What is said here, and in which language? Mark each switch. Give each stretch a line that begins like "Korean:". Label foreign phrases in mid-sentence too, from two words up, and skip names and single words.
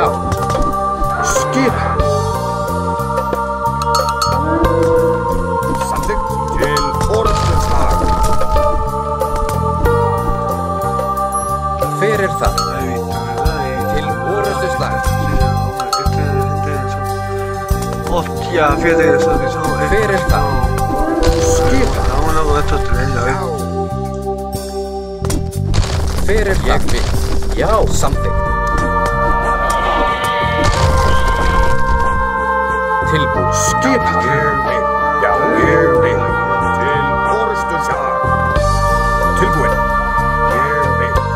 Icelandic: Skipa. Samþykkt. Til orrustuslag. Hver það? Til orrustuslag.
Spanish: Hostia, fíjate que eso
Icelandic: Hver það? Skipa.
Spanish: Vámonos con estos trenes,
Icelandic: Já. Hver það? Ég vil. Já, samþykkt. Tilbúin. Skipa. Ég vil. Já, ég vil. Til orrustuslag. Tilbúin. Ég vil.